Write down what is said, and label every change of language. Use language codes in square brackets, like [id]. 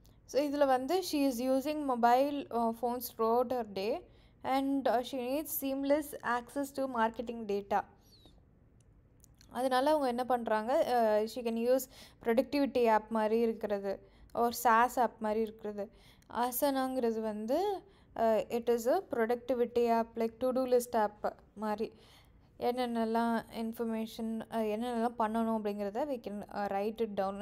[en] so [ta] இதில் வந்து [en] She is using mobile phones throughout her day and she needs seamless access to marketing data. [ta] அதனால அவங்க என்ன பண்ணுறாங்க, [en] she can use productivity [ta] app மாதிரி இருக்கிறது ஒரு SaaS ஆப் மாதிரி இருக்கிறது. [en] ஆசனாங்கிறது வந்து it is a productivity app, like to do list app மாதிரி. [ta] என்னென்னலாம் இன்ஃபர்மேஷன் என்னென்னலாம் பண்ணணும் அப்படிங்கிறத [en] we can write it down.